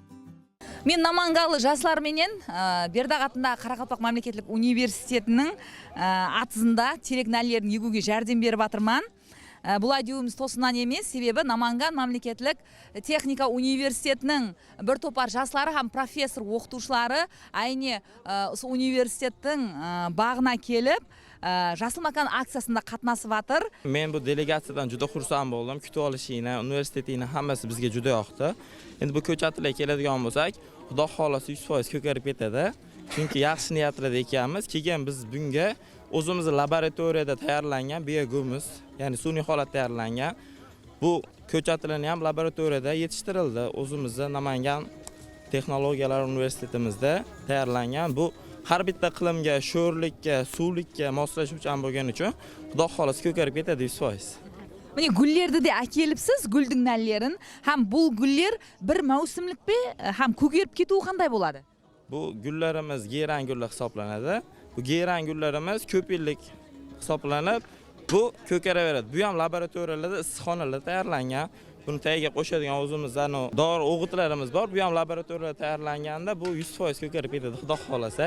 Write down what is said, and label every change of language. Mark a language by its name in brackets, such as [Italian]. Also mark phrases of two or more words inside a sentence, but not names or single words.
[Kara-Kalpak] Мен Намангалы жаслар менен Бердақ атындағы Қарақалпақ мемлекеттік университетінің атызында терек нәлілерін егуге жәрдем беріп жатырман. Бұл айдеуіміз тосынан емес, себебі Наманган мемлекеттік техника университетінің бір топар жаслары һәм профессор оқытушылары айне университеттің бағына келіп, жасыл макан акциясында қатнасып жатыр. [Uzbek] Men bu delegatsiyadan juda xursand bo'ldim. Kutib olishingni, universitetning hammasi bizga juda yoqdi. Endi bu ko'chatlar keladigan bo'lsak, Xudo xolasa 100% ko'karib ketadi. Chunki yaxshi niyatlarda ekanmiz. Keyin biz bunga o'zimizni laboratoriyada tayyorlangan biogumuz, ya'ni sun'iy holatda tayyorlangan bu ko'chatlarni ham laboratoriyada yetishtirildi. O'zimizda Namangan texnologiyalar universitetimizda tayyorlangan bu har bitta iqlimga, sho'rlikka, suvlikka moslashuvchan bo'lgani uchun Xudo xolasa ko'karib ketadi 100%. [Kara-Kalpak] Mine gullerді де әкеліпсіз, гүлдің нәлілерін. Һәм бұл гүллер бір мәусімлік бе, һәм көгеріп кетуі қандай болады? [Uzbek] Bu gullarimiz geran gullar hisoblanadi. Bu geran gullarimiz ko'p yillik hisoblanib, bu ko'karaveradi. Bu ham laboratoriyalarda, issiqxonalarda tayyorlangan. Buni tagiga qo'shadigan o'zimizdan dori o'g'itlarimiz bor. Bu ham laboratoriyada tayyorlanganda bu 100% ko'karib ketadi, Xudo xolasa.